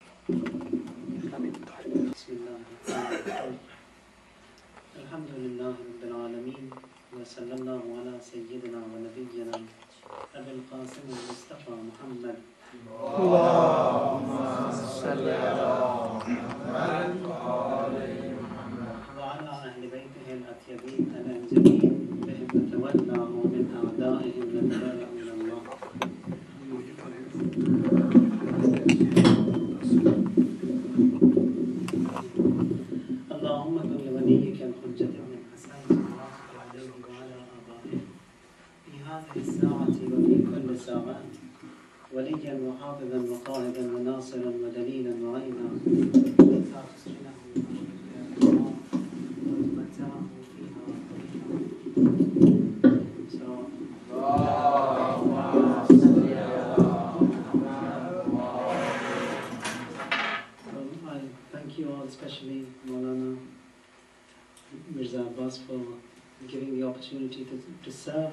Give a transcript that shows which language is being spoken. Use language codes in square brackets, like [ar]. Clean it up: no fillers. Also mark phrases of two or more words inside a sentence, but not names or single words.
[ar] الحمد لله رب العالمين وصلى الله على سيدنا ونبينا أبي القاسم المصطفى محمد اللهم صل على محمد وعلى أهل بيته الأطيبين الأنجبين بهم نتولى ومن أعدائهم نتولى إلى الله. اللهم كن لوليك الحجة بن الحسن وعافك عليه وعلى آبائه في هذه الساعة وفي كل ساعة وليا وحافظا وقائدا وناصرا ودليلا وعينا حتى تسكنه وتمتعه فيها [en] Thank you all, especially Maulana Mirza Abbas, for giving the opportunity to serve.